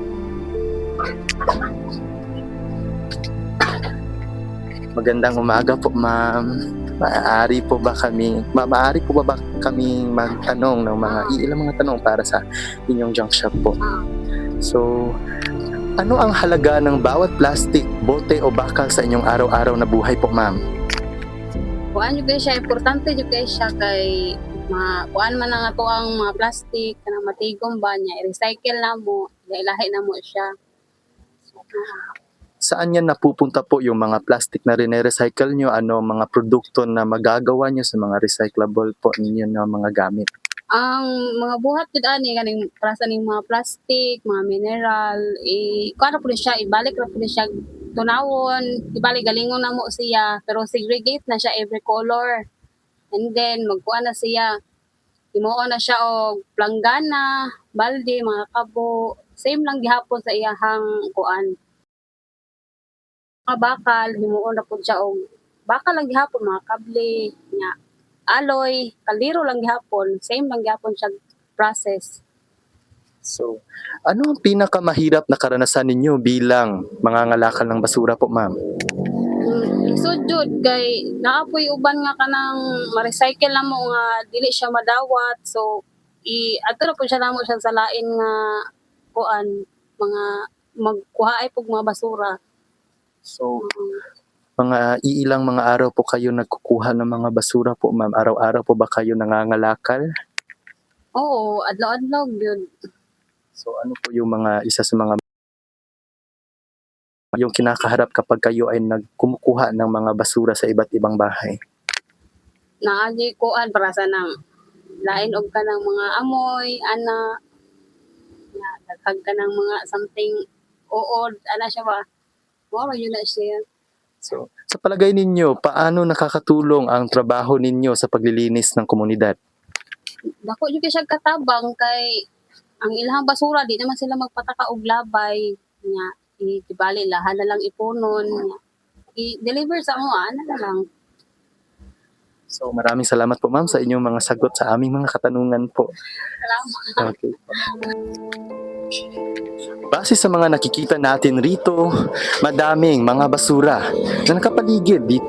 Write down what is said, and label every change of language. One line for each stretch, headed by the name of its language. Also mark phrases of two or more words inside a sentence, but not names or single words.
Filipino: Magandang umaga po, ma'am. Maaari po ba kaming magtanong ng ilang mga tanong para sa inyong junk shop po? So, ano ang halaga ng bawat plastic, bote o bakal sa inyong araw-araw na buhay po, ma'am?
Cebuano: Kuan juga siya, importante juga siya kay kuan man ang ato ang mga plastic kanang matigom ba niya, i-recycle na mo, ilahi na mo siya.
Filipino: Saan yan napupunta po yung mga plastic na rin-recycle nyo? Ano mga produkto na magagawa nyo sa mga recyclable po ninyo na mga gamit?
Cebuano: Ang mga buhat jud ani kaning para sa ning mga plastic, mga mineral, kuan ra pud siya, ibalik ra pud siya tunawon, ibalik galingon na mo siya, pero segregate na siya
English: every color.
Cebuano: And then magkuan na siya, himuon na siya og planggana, balde, mga kabo, same lang gihapon sa iyahang kuan. Mga bakal, himuon na po siya og bakal lang gihapon, mga kable, nga aloy, kaldero lang gihapon, same lang gihapon siya process.
Filipino: So, ano ang pinakamahirap na karanasan ninyo bilang mangangalakal ng basura po, ma'am?
Cebuano: Lisod jud kay naapoy uban nga kanang ma-recycle na mo nga dili siya madawat, so ato na po siya namo siya sa lain nga kuan, mga magkuha ay pug mga basura.
Filipino: So, ilang mga araw po kayo nagkukuha ng mga basura po, ma'am? Araw-araw po ba kayo nangangalakal?
Cebuano: Oo, adlaw-adlaw yun.
Filipino: So, ano po yung isa sa mga yung kinakaharap kapag kayo ay nagkumukuha ng mga basura sa iba't ibang bahay?
Cebuano: Naagi kuan para sa nang lain og kanang mga amoy, ana, daghag ka ng mga something uod, ana siya ba? Moro yun na siya.
Filipino: So, sa palagay ninyo, paano nakakatulong ang trabaho ninyo sa paglilinis ng komunidad?
Cebuano: Dako jud siya katabang kay ang ilahang basura di naman sila magpataka og labay nya ibali lahan na lang ipunon nya i-deliver sa mo ana na lang.
Filipino: So, maraming salamat po, ma'am, sa inyong mga sagot sa aming mga katanungan po. Salamat. Okay. Base sa mga nakikita natin rito, madaming mga basura na nakapaligid dito.